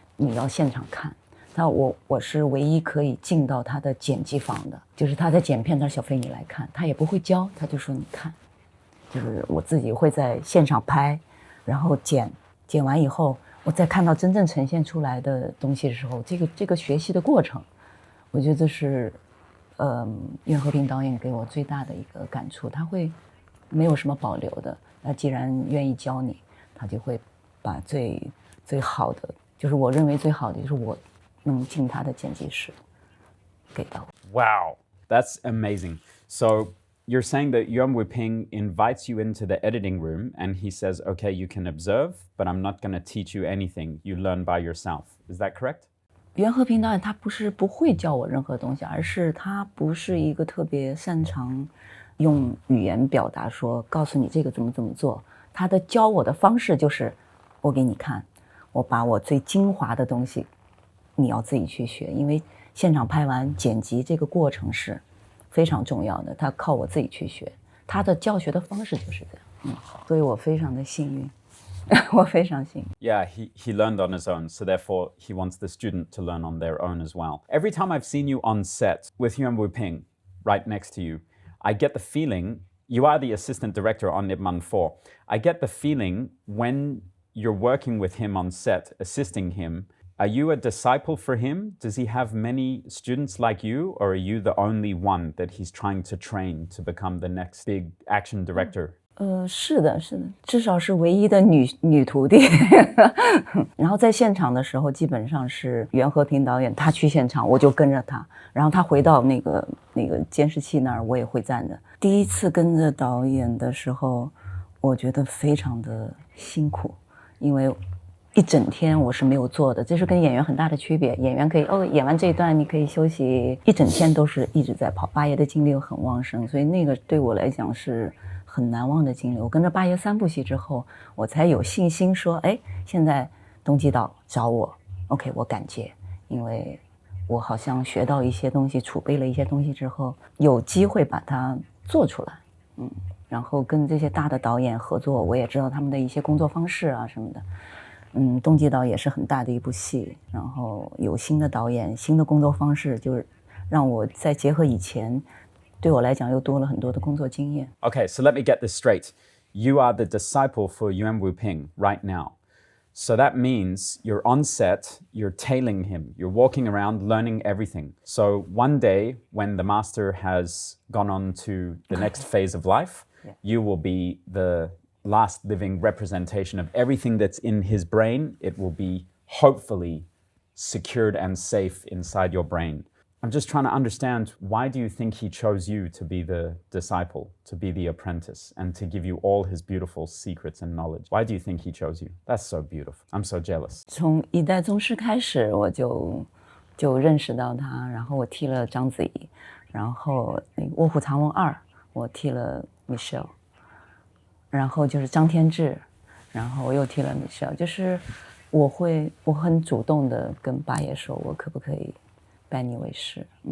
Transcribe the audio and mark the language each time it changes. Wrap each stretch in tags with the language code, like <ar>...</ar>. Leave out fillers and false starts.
<zh>你要现场看，我是唯一可以进到他的剪辑房的，就是他在剪片，他说小飞你来看，他也不会教，他就说你看，就是我自己会在现场拍，然后剪完以后，我再看到真正呈现出来的东西的时候，这个学习的过程，我觉得这是袁和平导演给我最大的一个感触，他会没有什么保留的，那既然愿意教你，他就会把最好的。就是我认为最好的就是我能进他的剪辑室给到我。</zh> <en>Wow, that's amazing. So you're saying that Yuen Woo-ping invites you into the editing room and he says, okay, you can observe, but I'm not going to teach you anything. You learn by yourself. Is that correct?</en> <zh>袁和平导演他不是不会教我任何东西，而是他不是一个特别擅长用语言表达说告诉你这个怎么做。他的教我的方式就是我给你看。我把我最精华的东西你要自己去学，因为现场拍完剪辑这个过程是非常重要的，他靠我自己去学，他的教学的方式就是这样，所以我非常的幸运。我非常幸运。</zh> <en>Yeah, he learned on his own, so therefore he wants the student to learn on their own as well. Every time I've seen you on set with Yuan Wuping right next to you, I get the feeling, you are the assistant director on Ip Man 4. I get the feeling when you're working with him on set, assisting him, are you a disciple for him? Does he have many students like you, or are you the only one that he's trying to train to become the next big action director?</en> <zh>是的，是的，至少是唯一的女徒弟。然后在现场的时候，基本上是袁和平导演他去现场，我就跟着他，然后他回到那个监视器那儿，我也会站着。第一次跟着导演的时候，我觉得非常的辛苦，因为一整天我是没有做的，这是跟演员很大的区别。演员可以演完这一段你可以休息，一整天都是一直在跑。八爷的精力又很旺盛，所以那个对我来讲是很难忘的经历。我跟着八爷3部戏之后，我才有信心说，哎，现在东基岛找我 ，OK， 我敢接，因为我好像学到一些东西，储备了一些东西之后，有机会把它做出来，然后跟这些大的导演合作，我也知道他们的一些工作方式啊什么的。东基岛也是很大的一部戏，然后有新的导演、新的工作方式，就是让我在结合以前，对我来讲又多了很多的工作经验。</zh> <en>Okay, so let me get this straight. You are the disciple for Yuan Wuping right now. So that means you're on set, you're tailing him, you're walking around learning everything. So one day when the master has gone on to the next phase of life, you will be the last living representation of everything that's in his brain. It will be hopefully secured and safe inside your brain. I'm just trying to understand, why do you think he chose you to be the disciple, to be the apprentice, and to give you all his beautiful secrets and knowledge? Why do you think he chose you? That's so beautiful. I'm so jealous.</en> <zh>从一代宗师开始，我就认识到他，然后我替了章子怡，然后那个《卧虎藏龙2》，我替了 Michelle， 然后就是张天志，然后我又替了 Michelle， 就是我很主动的跟八爷说，我可不可以拜你为师</zh>